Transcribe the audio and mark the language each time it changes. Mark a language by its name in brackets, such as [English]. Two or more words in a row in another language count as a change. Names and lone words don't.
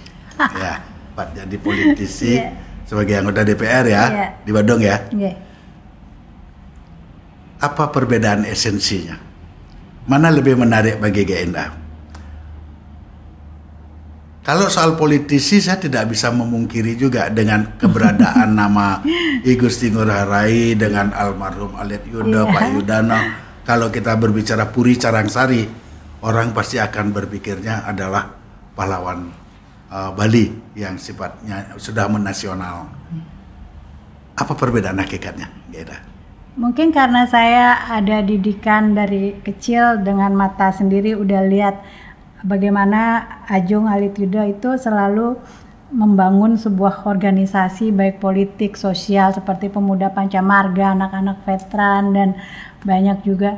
[Indonesian] Ya, sempat jadi politisi sebagai anggota DPR ya di Badung ya. Apa perbedaan esensinya? Mana lebih menarik bagi Gak Indah? Kalau soal politisi saya tidak bisa memungkiri juga dengan keberadaan nama I Gusti Ngurah Rai dengan almarhum Alit Yudo, Pak Yudano. Kalau kita berbicara Puri Carangsari, orang pasti akan berpikirnya adalah pahlawan Bali yang sifatnya sudah menasional. Apa perbedaan hakikatnya, Geda? Mungkin karena saya ada didikan dari kecil dengan mata sendiri udah lihat bagaimana Ajung Alit Yudo itu selalu membangun sebuah organisasi baik politik, sosial seperti Pemuda Pancamarga, anak-anak veteran dan banyak juga.